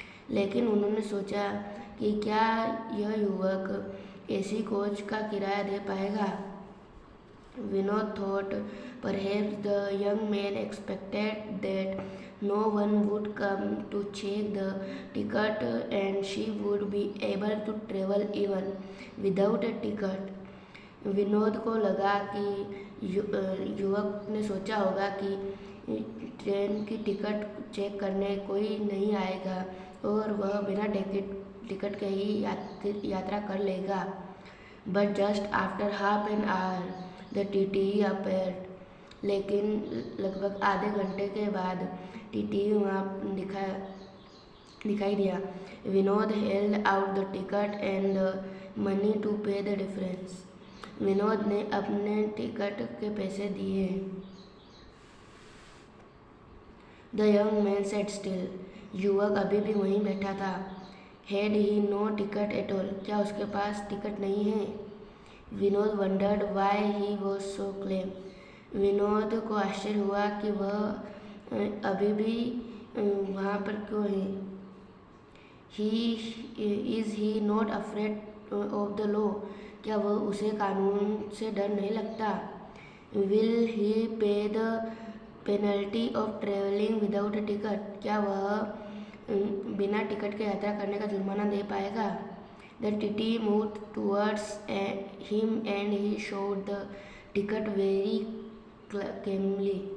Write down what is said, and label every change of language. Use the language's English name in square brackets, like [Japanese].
[Hindi] लेकिन उन्होंने सोचा कि क्या यह युवक एसी कोच का किराया दे पाएगा। [English] Vinod thought perhaps the young man expected that no one would come to check the ticket and she would be able to travel even without a ticket. [Hindi] Vinod को लगा कि युवक ने सोचा होगा कि ट्रेन की टिकट चेक करने कोई नहीं आएगा और वह बिना टिकट के ही यात्रा कर लेगा। [English] But just after half an hour the TTE appeared. [Hindi] लेकिन लगभग आधे घंटे के बाद TTE वहाँ दिखाई दिया। [English] Vinod held out the ticket and the money to pay the difference. [Hindi] Vinod ने अपने टिकट के पैसे दिए। [English] The young man sat still. [Hindi] युवक अभी भी वहीं बैठा था। [English] Had he no ticket at all? [Hindi] क्या उसके पास टिकट नहीं है? [English] Vinod wondered why he was so calm. [Hindi] Vinod को आश्चर्य हुआ कि वह अभी भी वहाँ पर क्यों है। [English] Is he not afraid of the law? [Hindi] क्या वह उसे कानून से डर नहीं लगता? [English] Will he pay the penalty of traveling without a ticket? [Hindi] क्या वह बिना टिकट के यात्रा करने का जुर्माना दे पाएगा? [English] The TTE moved towards him and he showed the ticket very calmly.